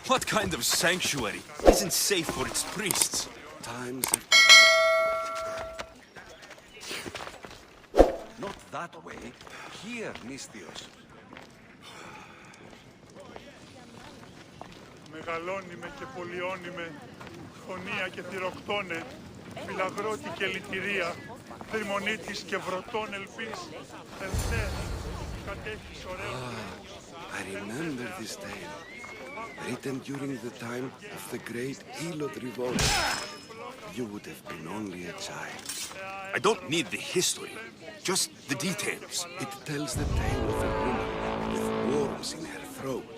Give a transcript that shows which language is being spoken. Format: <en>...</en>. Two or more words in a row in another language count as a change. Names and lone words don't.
<en>kind of sanctuary isn't safe for its priests. Times have... Not that way. Here, Misthios.</en> <el>Μεγαλώνυμε και πολιώνυμε, χωνία και θηροκτώνε, φυλαγρώτη και λυτηρία, δρυμονίτης και βρωτών ελπίς, ελθέ, κατέχεις ωραίους.</el> <en>I remember this tale. Written during the time of the great Elot revolt. You would have been only a child. I don't need the history, just the details. It tells the tale of a woman with worms in her throat.</en>